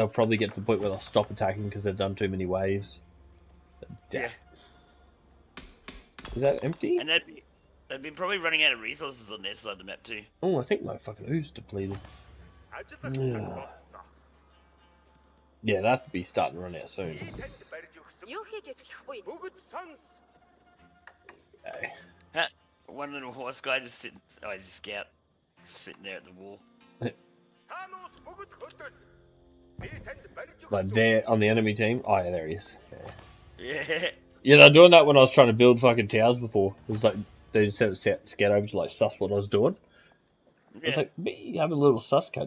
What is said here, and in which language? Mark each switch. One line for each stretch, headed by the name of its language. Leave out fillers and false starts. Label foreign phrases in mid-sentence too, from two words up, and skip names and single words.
English: They'll probably get to the point where they'll stop attacking because they've done too many waves. Yeah. Is that empty? And they'd be probably running out of resources on their side of the map too. Oh, I think my fucking ooze depleted. Yeah. Yeah, that to be starting to run out soon.
Mongolian: Тэнд барьж өгсөн Юу хийж эцлэх вэ? бүгд сонс.
English: Okay. One little horse guy just sitting. Oh, he's a scout, sitting there at the wall.
Mongolian: Танус бүгд хөдөл. Би тэнд барьж
English: Like
Mongolian: өгсөн.
English: there on the enemy team. Oh yeah, there he is. Yeah. Yeah. Yeah, they're doing that when I was trying to build fucking towers before. It was like they just sent a scout over to like suss what I was doing. It's like, me have a little sus cut.